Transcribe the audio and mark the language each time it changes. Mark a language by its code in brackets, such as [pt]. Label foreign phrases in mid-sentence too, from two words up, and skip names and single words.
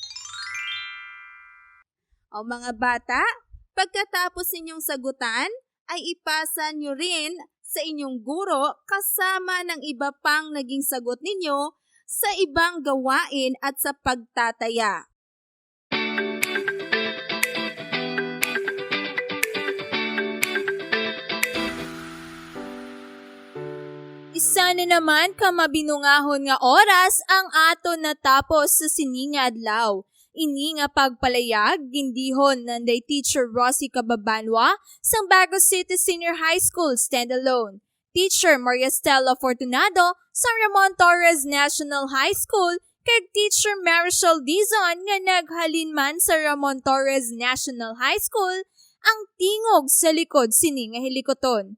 [tl] O mga bata, pagkatapos ninyong sagutan, ay ipasa nyo rin sa inyong guro kasama ng iba pang naging sagot ninyo sa ibang gawain at sa pagtataya. [hil] Isa na naman ka mabinungahon nga oras ang ato natapos sa sininga adlaw. Ini nga pagpalayag, gindihon nanday Teacher Rosie Cababanwa sang Bagos City Senior High School Standalone. Teacher Maria Stella Fortunado sang Ramon Torres National High School kag Teacher Marichel Dizon nga naghalin man sa Ramon Torres National High School ang tingog sa likod sini nga hilikoton.